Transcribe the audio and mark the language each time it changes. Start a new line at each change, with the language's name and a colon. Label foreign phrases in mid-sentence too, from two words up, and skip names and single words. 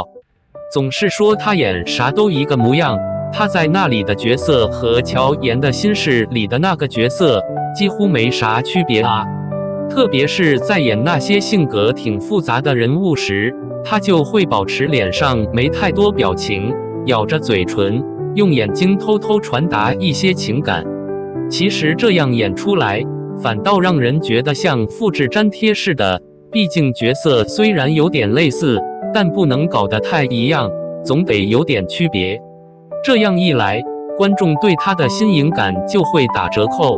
Chinese: 總是說她演啥都一個模樣，她在那裡的角色和喬妍的心事裡的那個角色幾乎沒啥區別啊。特別是在演那些性格挺複雜的人物時，她就會保持臉上沒太多表情，咬着嘴唇，用眼睛偷偷傳達一些情感。其實這樣演出來，反倒讓人覺得像複製粘貼似的，畢竟角色雖然有點類似，但不能搞得太一樣，總得有點區別。這樣一來，觀眾對他的新穎感就會打折扣。